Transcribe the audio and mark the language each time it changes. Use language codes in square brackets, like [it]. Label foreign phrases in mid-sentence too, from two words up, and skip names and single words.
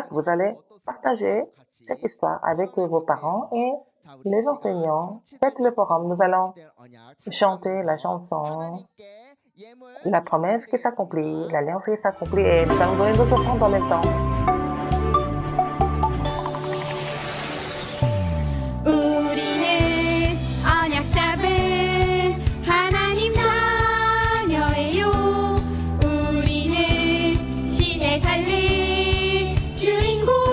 [fr] Vous allez partager cette histoire avec vos parents et les enseignants. Faites le forum. Nous allons chanter la chanson, la promesse qui s'accomplit, l'alliance qui s'accomplit et nous allons donner nos offrandes en même temps. [ko] 우리는 언약 잡은 하나님 자녀예요. 우리는 시대 살릴 주인공.